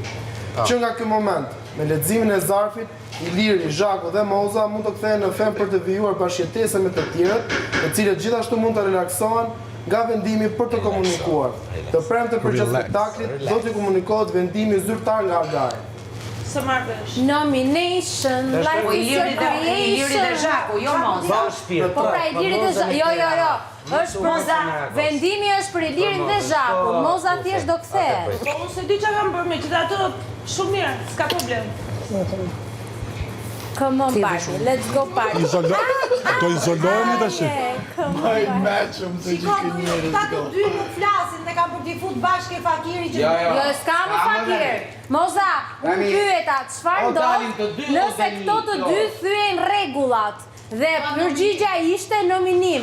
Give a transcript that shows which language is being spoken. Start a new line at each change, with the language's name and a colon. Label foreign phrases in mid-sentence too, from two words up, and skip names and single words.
Albanian: Që nga ky moment, me leximin e zarfit, Iliri, Zhaku dhe Moza mund të kthehen në fermë për të vijuar bashkëjetese me të tjerët, të cilët gjithashtu mund të relaksohen nga vendimi për të komunikuar. Të premte përgjatë spektaklit do të komunikohet vendimi zyrtar nga Agaj. Së marrësh.
English: Nomination, life
Albanian: Po
English: is your
Albanian: Iliri dhe
English: creation.
Albanian: Zhaku, jo Moza. Po pra Ilirin dhe Zhaku, jo. Është Moza, vendimi është për Ilirin dhe Zhaku. Moza thjesht do kthehet. Po unë se di çka kam bërë me gjithatë shumë mirë, s'ka problem.
English: Come on party, let's go party.
Albanian: Do izolohemi tash. Mëshëm të gjithë njerëzit. Ta të dy nuk flasin, ne kam për t'i fut bashkë e fakiri që... Jo, s'ka më fakir. Moza, unë pyeta, çfarë ndodh nëse këto të dy thyen rregullat dhe përgjigja ishte nominim.